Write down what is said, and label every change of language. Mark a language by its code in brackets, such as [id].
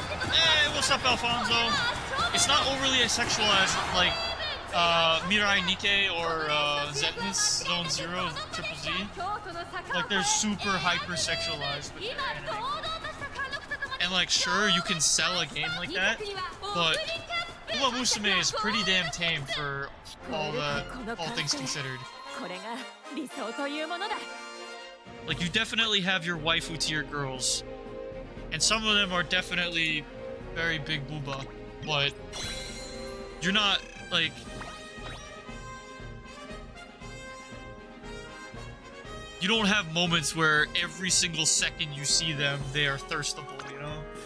[en] Hey, what's up, Alfonso? It's not overly sexualized like Mirai Nikki or Zetnus Zone Zero Triple Z. Like they're super hyper sexualized with their anime. And like sure you can sell a game like that, but UmaMusume is pretty damn tame for all things considered. [ja] これが理想というものだ [en] Like you definitely have your waifu tier girls. And some of them are definitely very big booba, but you're not like you don't have moments where every single second you see them they are thirstable, you know?